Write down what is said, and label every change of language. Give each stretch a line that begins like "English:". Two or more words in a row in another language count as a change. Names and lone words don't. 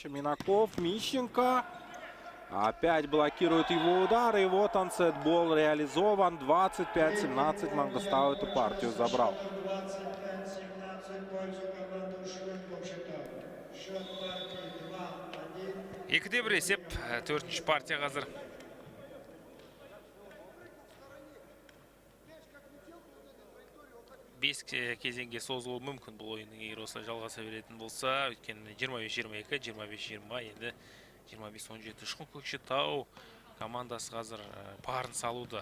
Russian: Минаков, Мищенко. Опять блокирует его удар. И вот он, сетбол реализован. 25-17. Мангостау эту партию забрал. 25-17 пользу команды Шконкокшетау. Счет партии 2-1.
Kazakh: 2-де 1 есеп. 4-ші партия қазір. Бес кезеңге созылуы мүмкін бұл ойынның егер осылай жалғаса беретін болса. Өйткені 25-22, 25-20, енді 25-17 Шқын Көкшетау командасы қазір барын салуда.